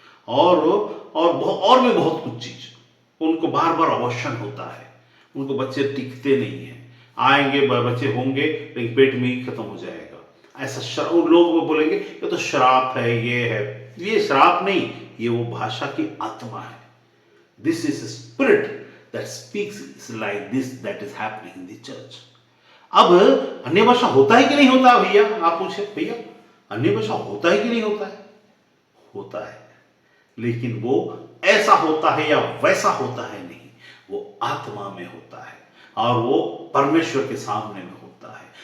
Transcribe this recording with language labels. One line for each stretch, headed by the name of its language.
Hindi: और भी बहुत कुछ चीज, उनको बार बार अवॉर्शन होता है, उनको बच्चे टिकते नहीं हैं, आएंगे बच्चे होंगे लेकिन पेट में ही खत्म हो जाएगा। ऐसा लोग बोलेंगे ये तो श्राप है, ये है, ये श्राप नहीं, ये वो भाषा की आत्मा है।
English: This is spirit that speaks like this that is happening in the church.
Hindi: अब अन्य भाषा होता है कि नहीं होता भैया, आप पूछे भैया अन्य भाषा होता है कि नहीं होता है? होता है, लेकिन वो ऐसा होता है या वैसा होता है नहीं, वो आत्मा में होता है और वो परमेश्वर के सामने में होता है।